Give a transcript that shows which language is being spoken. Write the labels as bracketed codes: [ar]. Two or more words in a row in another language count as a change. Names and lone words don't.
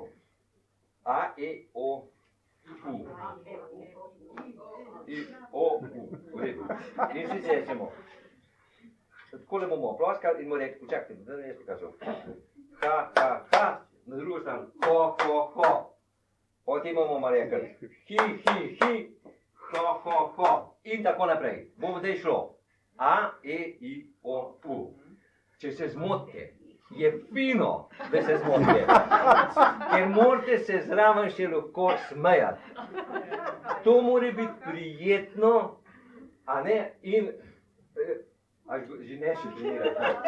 [sl] A, E, O, U. I, O, U. V redu. In sicer rečemo, takole bomo ploskali in bomo rekli, počakajte, da ne jaz pokazal. Ha, ha, ha, na drugo stran, ho, ho, ho. Potem bomo rekli, hi, hi, hi. Ho, ho, ho. In tako naprej. Bomo zdaj šlo. A, E, I, O, U. Če se zmotite, je fino, da se zmotite. Ker morate se zraven še lahko smejati. To mora biti prijetno, in že ne še primerati.